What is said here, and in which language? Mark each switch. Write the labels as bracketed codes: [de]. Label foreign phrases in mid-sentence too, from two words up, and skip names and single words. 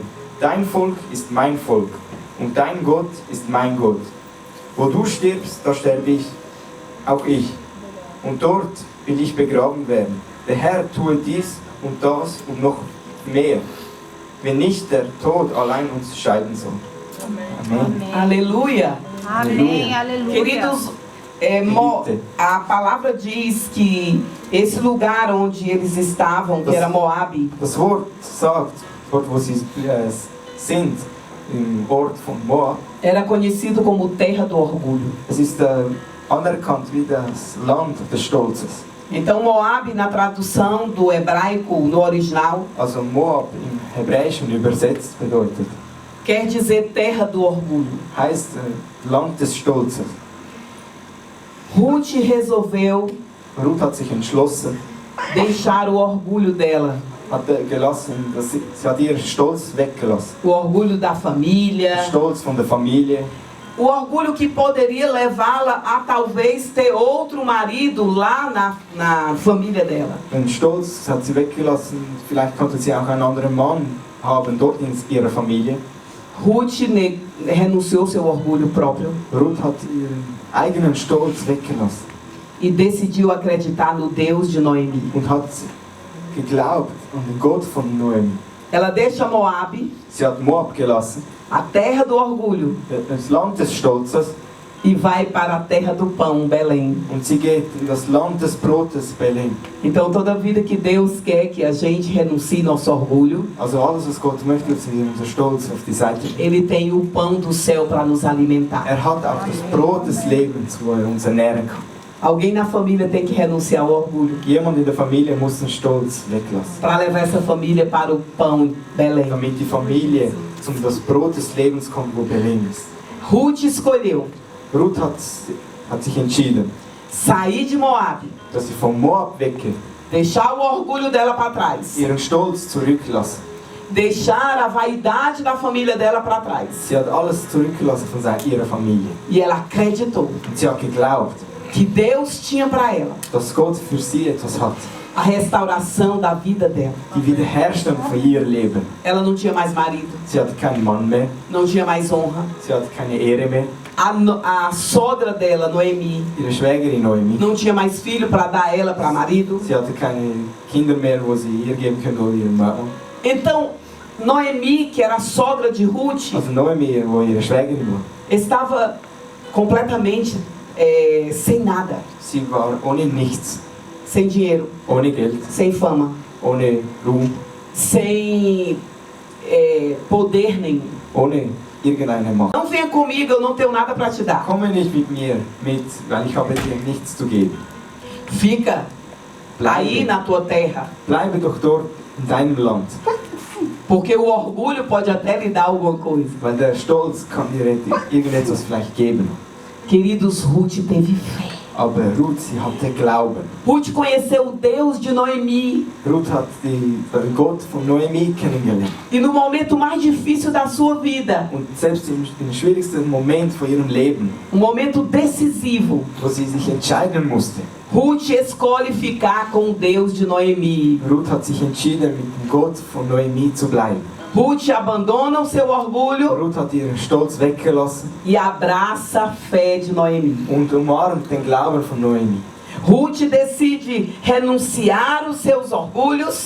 [de] Dein Volk ist mein Volk, und dein Gott ist mein Gott. Wo du stirbst, da sterbe ich, auch ich, und dort will ich begraben werden. Der Herr tue dies und das und noch mehr, wenn nicht der Tod allein uns scheiden soll. [pt] Amém. Aleluia. Amém, aleluia. Queridos, a palavra diz que esse lugar onde eles estavam, que era Moabe, [de] Das Wort sagt, dort wo sie sind, im Ort von Moab, [pt] era conhecido como Terra do Orgulho. [de] es ist anerkannt wie das Land des Stolzes. [pt] Então Moabe, na tradução do hebraico, no original, [de] Also Moab im Hebräischen übersetzt bedeutet, [pt] quer dizer Terra do Orgulho. [de] heißt Land des Stolzes. [pt] Ruth resolveu [de] Ruth hat sich entschlossen, [pt] deixar o orgulho dela, [de] sie hat ihren Stolz weggelassen. [pt] o orgulho da família, [de] Der Stolz von der Familie, [pt] o orgulho que poderia levá-la a talvez ter outro marido lá na família dela. [de] den Stolz hat sie weggelassen. Vielleicht konnte sie auch einen anderen Mann haben dort in ihrer Familie. [pt] Ruth renunciou seu orgulho próprio [de] Ruth hat ihren eigenen Stolz weggelassen [pt] e decidiu acreditar no Deus de Noemi. [de] und hat geglaubt an den Gott von Noemi. [pt] Ela deixa Moabe, [de] Sie hat Moab gelassen, [pt] a terra do orgulho, [de] das Land des Stolzes, [pt] e vai para a terra do pão, Belém. [de] und sie geht in das Land des Brotes, Belém. [pt] Então toda vida que Deus quer que a gente renuncie nosso orgulho, [de] Also alles, was Gott möchte, dass wir unser Stolz auf die Seite legen. [pt] Ele tem o pão do céu para nos alimentar. [de] Hat auch das Brot des Lebens, wo uns ernähren kann. [pt] Alguém na família tem que renunciar ao orgulho [de] Jemand in der Familie muss den Stolz weglassen, [pt] para levar essa família para o pão, Belém. [de] damit die Familie zum das Brot des Lebens kommt, wo Belém ist. [pt] Ruth escolheu [de] Ruth hat sich entschieden, [pt] sair de Moabe, [de] dass sie von Moab weggeht, [pt] deixar o orgulho dela para trás, [de] ihren Stolz zurücklassen. [pt] deixar a vaidade da família dela para trás. [de] Sie hat alles zurückgelassen von ihrer Familie. [pt] E ela acreditou [de] Und sie hat geglaubt, [pt] que Deus tinha para ela [de] dass Gott für sie etwas hat. [pt] a restauração da vida dela. [de] Die Wiederherstellung von ihr Leben. [pt] Ela não tinha mais marido, [de] Sie hat keinen Mann mehr, [pt] não tinha mais honra, [de] sie hat keine Ehre mehr, [pt] A sogra dela, Noemi, [de] ihre Schwägerin Noemi, [pt] não tinha mais filho para dar ela para marido. [de] sie hatte keine Kinder mehr, wo sie ihr geben könnte oder ihrem Mann. [pt] Então, Noemi, que era a sogra de Ruth, [de] Also Noemi, wo ihre Schwägerin war, [pt] estava completamente sem nada, [de] sie war ohne nichts, [pt] sem dinheiro, [de] ohne Geld, [pt] sem fama, [de] ohne Ruhm, [pt] sem poder nenhum. [de] ohne irgendeine Macht. [pt] Não venha comigo, eu não tenho nada para te dar. [de] Komme nicht mit mir mit, weil ich habe dir nichts zu geben. [pt] Fica aí na tua terra, [de] Bleibe doch dort in deinem Land, [pt] porque o orgulho pode até lhe dar alguma coisa. [de] weil der Stolz kann dir irgendetwas vielleicht geben. [pt] Queridos, Ruth teve fé. [de] Aber Ruth, sie hatte Glauben. [pt] Ruth conheceu o Deus de Noemi. [de] Ruth hat den Gott von Noemi kennengelernt. [pt] E no momento mais difícil da sua vida, [de] Und selbst im schwierigsten Moment von ihrem Leben, [pt] momento decisivo, [de] wo sie sich entscheiden musste, [pt] Ruth escolhe ficar com o Deus de Noemi. [de] Ruth hat sich entschieden, mit dem Gott von Noemi zu bleiben. [pt] Ruth abandona o seu orgulho [de] Ruth hat ihren Stolz weggelassen [pt] e abraça a fé de Noemi. [de] und umarmt den Glauben von Noemi. [pt] Ruth decide renunciar os seus orgulhos